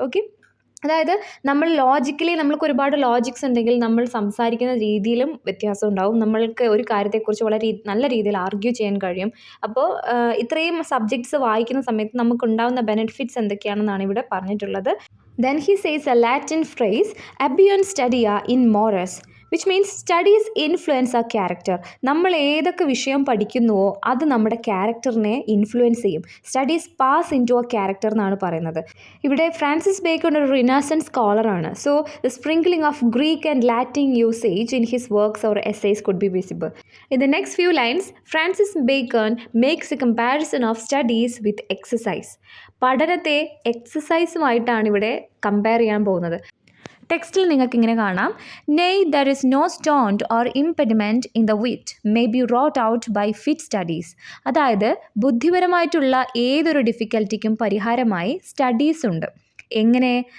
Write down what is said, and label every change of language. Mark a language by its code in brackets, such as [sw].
[ml] Okay, അതായത് നമ്മൾ logically നമ്മൾക്ക് ഒരുപാട് ലോജിക്സ് ഉണ്ടെങ്കിൽ നമ്മൾ സംസാരിക്കുന്ന രീതിയിലും വ്യത്യാസം ഉണ്ടാവും. നമ്മൾക്ക് ഒരു കാര്യത്തെക്കുറിച്ച് വളരെ നല്ല രീതിയിൽ ആർഗ്യൂ ചെയ്യാൻ കഴിയും. അപ്പോൾ ഇത്രയും സബ്ജക്ട്സ് വായിക്കുന്ന സമയത്ത് നമുക്കുണ്ടാകുന്ന ബെനിഫിറ്റ്സ് എന്തൊക്കെയാണെന്നാണ് ഇവിടെ പറഞ്ഞിട്ടുള്ളത്. [en] Then he says a Latin phrase, [la] abion studia in mores, [en] which means studies influence our character. [ml] നമ്മൾ ഏതൊക്കെ വിഷയം പഠിക്കുന്നുവോ അത് നമ്മുടെ ക്യാരക്ടറിനെ ഇൻഫ്ലുവൻസ് ചെയ്യും. [en] studies pass into a character [ml] എന്നാണ് പറയുന്നത്. ഇവിടെ ഫ്രാൻസിസ് ബേക്കൺ ഒരു റിനാസൻസ് സ്കോളറാണ്. [en] So the sprinkling of Greek and Latin usage in his works or essays could be visible. In the next few lines, Francis Bacon makes a comparison of studies with exercise. [ml] പഠനത്തെ എക്സസൈസുമായിട്ടാണ് ഇവിടെ compare ചെയ്യാൻ പോകുന്നത്. ടെക്സ്റ്റിൽ നിങ്ങൾക്ക് ഇങ്ങനെ കാണാം, [en] Neither is no stond or impediment in the wit may be wrought out by fit studies. [ml] അതായത് ബുദ്ധിപരമായിട്ടുള്ള ഏതൊരു ഡിഫിക്കൽറ്റിക്കും പരിഹാരമായി സ്റ്റഡീസ് ഉണ്ട്. എങ്ങനെ?